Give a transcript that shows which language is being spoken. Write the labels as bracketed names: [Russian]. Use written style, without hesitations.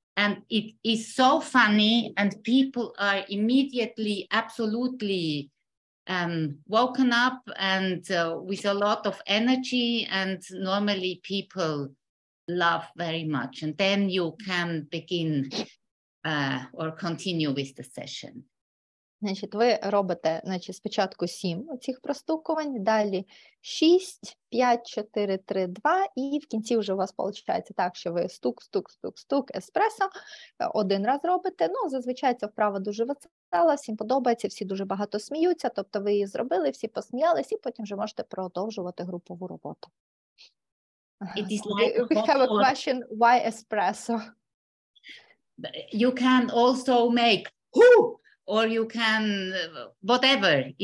[English] And it is so funny, and people are immediately absolutely woken up and with a lot of energy, and normally people laugh very much, and then you can begin or continue with the session. [Ukrainian] Значить, ви робите, значить, спочатку 7 оцих простукувань, далі 6, 5, 4, 3, 2, і в кінці вже у вас виходить так, що ви стук, стук, стук, стук, еспресо, один раз робите. Ну, зазвичай ця вправа дуже весела, всім подобається, всі дуже багато сміються, тобто ви її зробили, всі посміялись, і потім вже можете продовжувати групову роботу. [English] It is like We have a question, why espresso? You can also make whoo, or you can whatever.